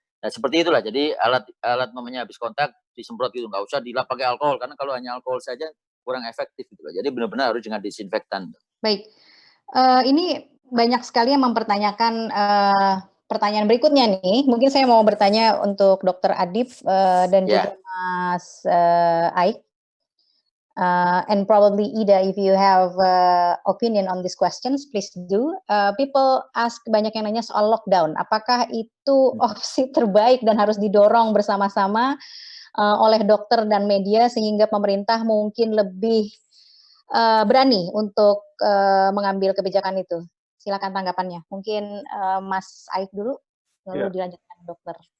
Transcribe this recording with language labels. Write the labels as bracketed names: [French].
[Indonesian] Nah, seperti itulah. Jadi alat habis kontak disemprot gitu, nggak usah dilap pakai alkohol karena kalau hanya alkohol saja kurang efektif gitu loh. Jadi benar-benar harus dengan disinfektan. Baik. Ini banyak sekali yang mempertanyakan pertanyaan berikutnya nih. Mungkin saya mau bertanya untuk Dr. Adib dan juga Mas Aik. [English] And probably Ida, if you have opinion on these questions, please do. People ask, [Indonesian] banyak yang nanya soal lockdown. Apakah itu opsi terbaik dan harus didorong bersama-sama oleh dokter dan media sehingga pemerintah mungkin lebih berani untuk mengambil kebijakan itu? Silakan tanggapannya. Mungkin Mas Aik dulu, lalu dilanjutkan dokter.